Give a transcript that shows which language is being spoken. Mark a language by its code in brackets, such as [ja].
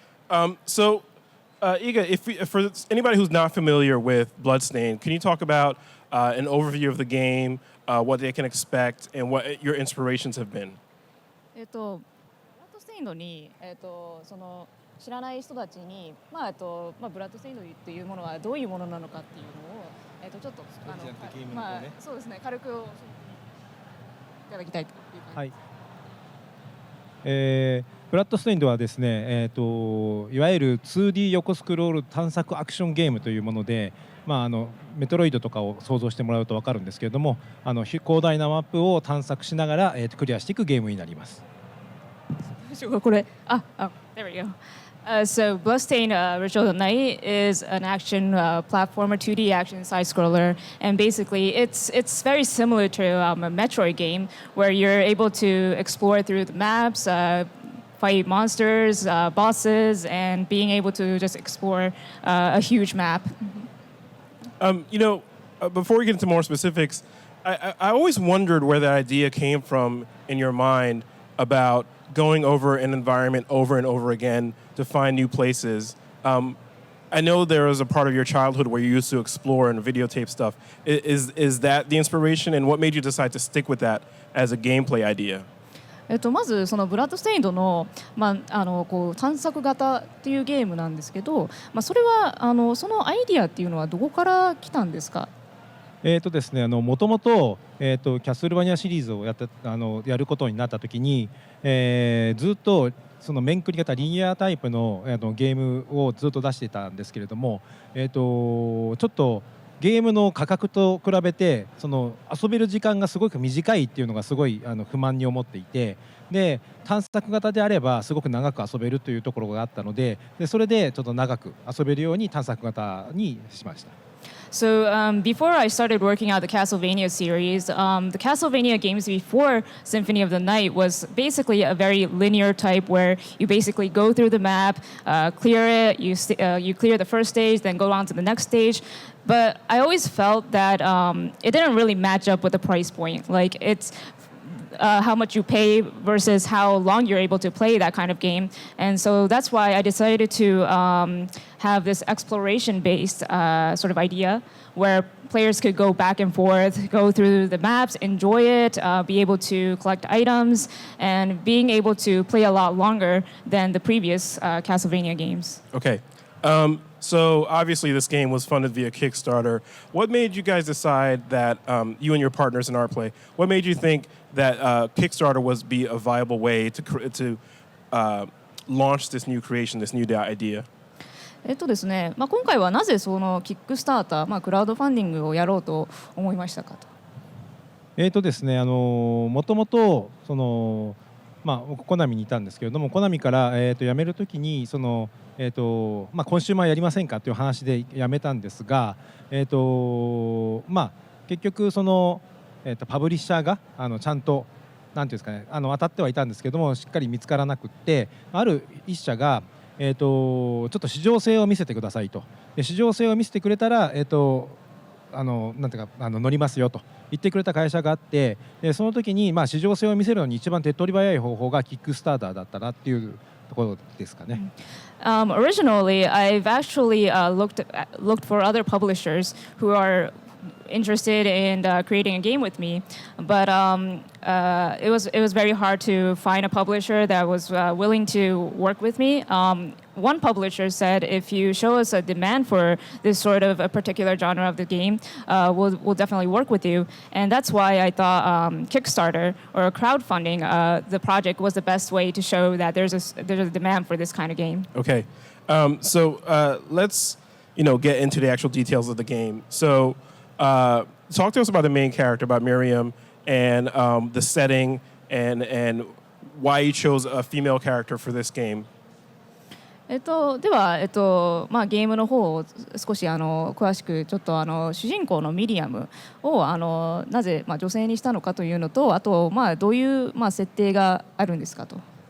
[en] Iga, for anybody who's not familiar with Bloodstained, can you talk about an overview of the game, what they can expect, and what your inspirations have been? [ja] ブラッドステインドに、その知らない人たちに、ブラッドステインドというものはどういうものなのかっていうのを、ちょっとそうですね、軽く教えていただきたいという感じです。はい。ブラッドステインドはですね、いわゆる 2D 横スクロール探索アクションゲームというもので、メトロイドとかを想像してもらうと分かるんですけれども、広大なマップを探索しながら、クリアしていくゲームになります。これ、 [en] there we go. So Bloodstained Ritual of the Night is an action platformer, 2D action side-scroller, and basically it's very similar to a Metroid game where you're able to explore through the maps, fight monsters, bosses, and being able to just explore a huge map. Before we get into more specifics, I always wondered where that idea came from in your mind about going over an environment over and over again to find new places. I know there was a part of your childhood where you used to explore and videotape stuff. Is that the inspiration, and what made you decide to stick with that as a gameplay idea? [ja] まずそのブラッドステインドの、こう探索型っていうゲームなんですけど、それはそのアイディアっていうのはどこから来たんですか？ですね、もともとキャスルバニアシリーズをやることになった時に、ずっとその面繰り型リニアタイプのゲームをずっと出していたんですけれども、ちょっとゲームの価格と比べてその遊べる時間がすごく短いっていうのがすごい不満に思っていて、で探索型であればすごく長く遊べるというところがあったので、それでちょっと長く遊べるように探索型にしました。 [en] So before I started working out the Castlevania series, the Castlevania games before Symphony of the Night was basically a very linear type where you basically go through the map, clear it, you clear the first stage, then go on to the next stage. But I always felt that it didn't really match up with the price point. Like it's how much you pay versus how long you're able to play that kind of game. And so that's why I decided to have this exploration-based sort of idea where players could go back and forth, go through the maps, enjoy it, be able to collect items, and being able to play a lot longer than the previous Castlevania games. Okay. So obviously this game was funded via Kickstarter. What made you guys decide that you and your partners in Artplay, what made you think that Kickstarter would be a viable way to launch this new creation, this new idea? [ja] ですね、今回はなぜそのキックスターター、クラウドファンディングをやろうと思いましたかと。ですね、もともとその僕コナミにいたんですけれども、コナミから、辞めるときにその、コンシューマーやりませんかという話で辞めたんですが、結局その、パブリッシャーがちゃんとなんていうんですかね、当たってはいたんですけどもしっかり見つからなくって、ある一社が、ちょっと市場性を見せてくださいと。で市場性を見せてくれたら、なんていうか乗りますよと言ってくれた会社があって、でその時に市場性を見せるのに一番手っ取り早い方法がキックスターターだったなっていうところですかね。 [en] Originally, I've actually looked for other publishers who are interested in creating a game with me, but it was very hard to find a publisher that was willing to work with me. One publisher said, if you show us a demand for this sort of a particular genre of the game, we'll definitely work with you. And that's why I thought Kickstarter or crowdfunding the project was the best way to show that there's a demand for this kind of game. Okay, so let's get into the actual details of the game. So talk to us about the main character, about Miriam, and the setting, and why you chose a female character for this game. [ja] では、ゲームの方を少し詳しくちょっと主人公のミリアムをなぜ、女性にしたのかというのと、あと、どういう、設定があるんですかと。